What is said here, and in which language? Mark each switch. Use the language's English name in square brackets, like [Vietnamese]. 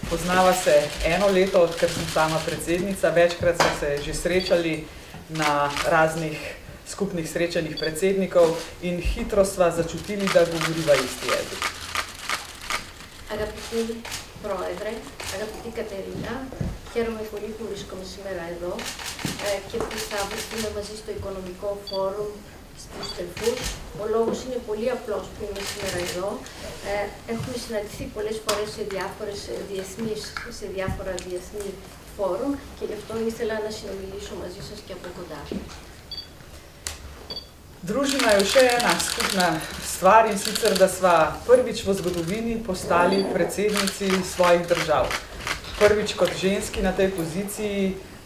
[Slovenian] Poznava se eno leto, odkar sem sama predsednica, večkrat smo se že srečali na raznih skupnih srečanjih predsednikov in hitro sva začutili, da govoriva isti jezik. [Greek] Αγαπητοί πρόεδρε, αγαπητή Κατερίνα, χαίρομαι πολύ που βρίσκομαι σήμερα εδώ και που θα βρεθούμε μαζί στο Οικονομικό Φόρουμ στους Τελφούς. Ο λόγος είναι πολύ απλός που είμαι σήμερα εδώ. Έχουμε συναντηθεί πολλές φορές σε διάφορα διεθνή φόρουμ και γι' αυτό ήθελα να συνομιλήσω μαζί σας και από κοντά. [Slovenian] Druži naju še ena skupna stvar in sicer, da sva prvič v zgodovini postali predsednici svojih držav. Prvič kot ženski na tej poziciji.